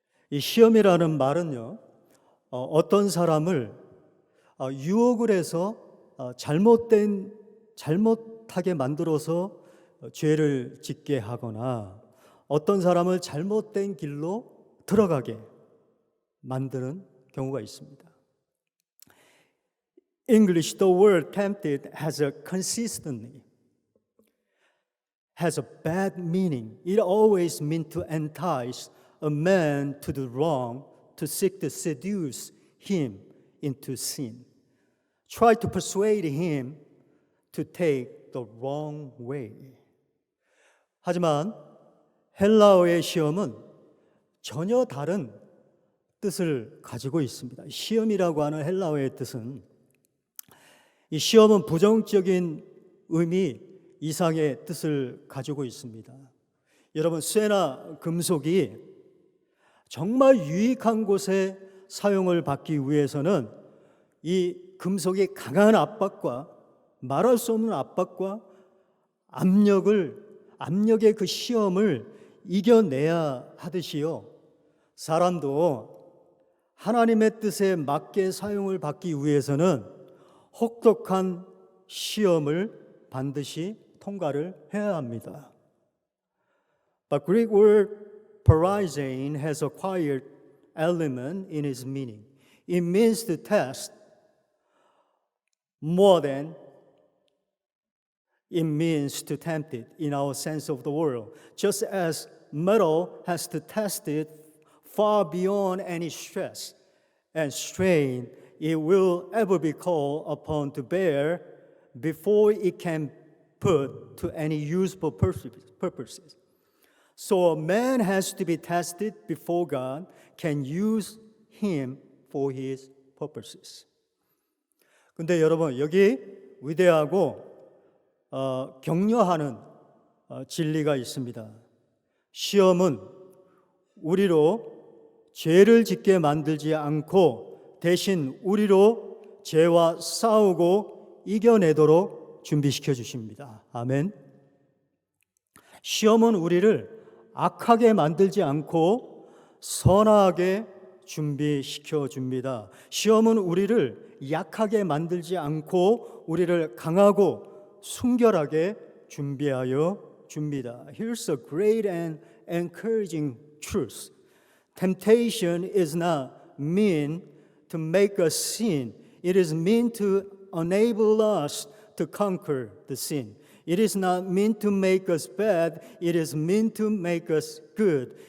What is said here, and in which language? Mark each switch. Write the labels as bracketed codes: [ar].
[ko] 이 시험이라는 말은요, 어떤 사람을 유혹을 해서 잘못하게 만들어서 죄를 짓게 하거나 어떤 사람을 잘못된 길로 들어가게 만드는 경우가 있습니다. [en] English, the word tempted has a bad meaning. It always means to entice a man to do wrong, to seek to seduce him into sin. Try to persuade him to take the wrong way. [ko] 하지만 헬라어의 시험은 전혀 다른 뜻을 가지고 있습니다. 시험이라고 하는 헬라어의 뜻은, 이 시험은 부정적인 의미 이상의 뜻을 가지고 있습니다. 여러분, 쇠나 금속이 정말 유익한 곳에 사용을 받기 위해서는 이 금속이 강한 압박과 말할 수 없는 압박과 압력의 그 시험을 이겨내야 하듯이요, 사람도 하나님의 뜻에 맞게 사용을 받기 위해서는 혹독한 시험을 반드시 통과를 해야 합니다. [en] But Greek word paraisein has acquired element in its meaning. It means to test more than it means to tempt it in our sense of the word. Just as metal has to test it far beyond any stress and strain it will ever be called upon to bear before it can put to any useful purposes. So a man has to be tested before God can use him for his purposes. [ko] 근데 여러분, 여기 위대하고 격려하는 진리가 있습니다. 시험은 우리로 죄를 짓게 만들지 않고 대신 우리로 죄와 싸우고 이겨내도록 준비시켜 주십니다. 아멘. 시험은 우리를 악하게 만들지 않고 선하게 준비시켜 줍니다. 시험은 우리를 약하게 만들지 않고 우리를 강하고 순결하게 준비하여 줍니다. [en] Here's a great and encouraging truth. Temptation is not meant to make us sin. It is meant to enable us to conquer the sin. It is not meant to make us bad. It is meant to make us good.